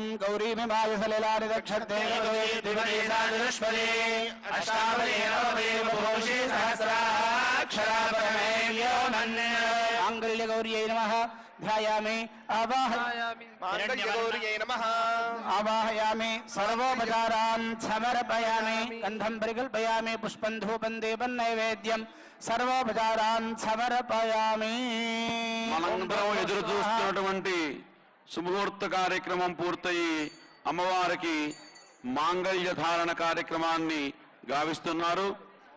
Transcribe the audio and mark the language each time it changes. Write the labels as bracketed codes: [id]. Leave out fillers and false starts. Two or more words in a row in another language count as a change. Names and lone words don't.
[sa] गौरीमिमाय सलिलानि दक्षते माङ्गल्यगौर्यै नमः ध्यायामि माङ्गल्यगौर्यै नमः आवाहयामि सर्वोपचारान् समर्पयामि गन्धं परिकल्पयामि पुष्पं धूपं दीपं नैवेद्यं सर्वोपचारान् समर्पयामि [te] మనందరం ఎదురు చూస్తున్నటువంటి శుభముహూర్త కార్యక్రమం పూర్తయి అమ్మవారికి మాంగళ్య ధారణ కార్యక్రమాన్ని గావిస్తున్నారు.